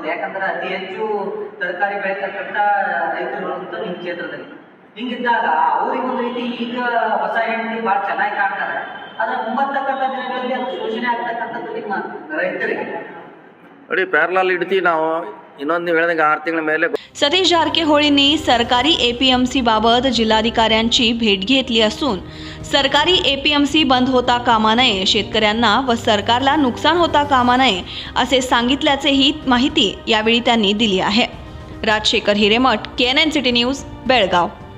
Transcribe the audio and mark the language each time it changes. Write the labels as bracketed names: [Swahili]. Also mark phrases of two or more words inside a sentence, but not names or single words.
[Kannada] ಯಾಕಂದ್ರೆ ಅತಿ ಹೆಚ್ಚು ತರಕಾರಿ ಬೆಳೀತಕ್ಕಂಥ ರೈತರು ಅಂತ ನಿಮ್ಮ ಕ್ಷೇತ್ರದಲ್ಲಿ. ಹಿಂಗಿದ್ದಾಗ ಅವ್ರಿಗೆ ಒಂದು ರೀತಿ ಈಗ ಹೊಸ ಹೆಂಡತಿ ಭಾಳ ಚೆನ್ನಾಗಿ ಕಾಣ್ತಾರೆ. ಆದ್ರೆ ಮುಂಬರ್ತಕ್ಕಂಥ ದಿನಗಳಲ್ಲಿ ಅದು ಶೋಷಣೆ ಆಗ್ತಕ್ಕಂಥದ್ದು ನಿಮ್ಮ ರೈತರಿಗೆ. ನೋಡಿ, ಪ್ಯಾರಲಾಲ್ ಇಡ್ತೀವಿ ನಾವು. ಇನ್ನೊಂದು ನೀವು ಹೇಳಿದಂಗೆ 6 ತಿಂಗಳ ಮೇಲೆ. [Marathi] सतीश जारकेहोळींनी सरकारी एपीएमसी बाबत जिल्हाधिकाऱ्यांची भेट घेतली असून सरकारी एपीएमसी बंद होता कामा नये, शेतकऱ्यांना व सरकारला नुकसान होता कामा नये असे सांगितल्याचेही माहिती यावेळी त्यांनी दिली आहे. राजशेखर हिरेमठ, KNNCT न्यूज, बेळगाव.